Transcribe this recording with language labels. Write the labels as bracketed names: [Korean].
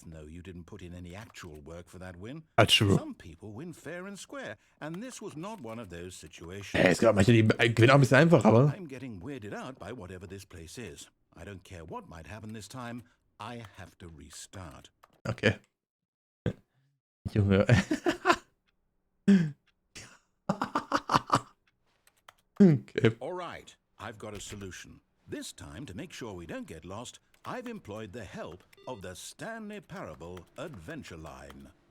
[English] No, you didn't put in any actual work for that win. That's true. Some people win fair and square, and this was not one of those situations. [German] Ey, es gibt manche, die gewinnen auch ein bisschen einfach, aber. [English] I'm getting weirded out by whatever this place is. I don't care what might happen this time. I have to restart. [German] Okay. Junge. [English] Okay. All right, I've got a solution. This time, to make sure we don't get lost, I've employed the help of the Stanley Parable Adventure Line.